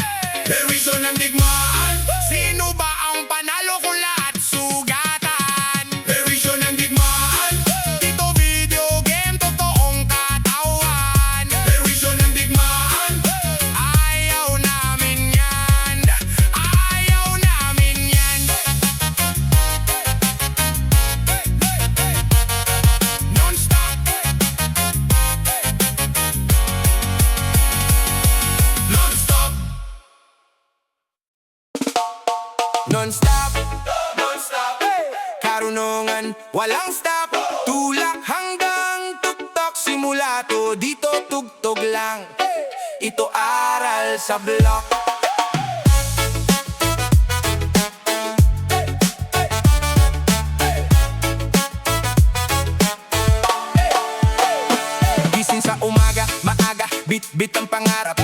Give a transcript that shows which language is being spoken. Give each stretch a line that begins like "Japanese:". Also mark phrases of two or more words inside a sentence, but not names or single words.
Filipino: Perwisyo ng digmaan, sino ba ang panalo kung lahat sugatan? Perwisyo ng digmaan, ito
English: video game,
Filipino: totoong katawan. Perwisyo ng digmaan, ayaw namin yan. Ayaw namin yan.
English: Non-stop. Non-stop. Non-stop. Non-stop.
Filipino: Karunungan, walang stop. Tulak hanggang tuktok, simula to dito tugtog lang. Ito aral sa block. Gising sa umaga, maaga, bit-bit ang pangarap.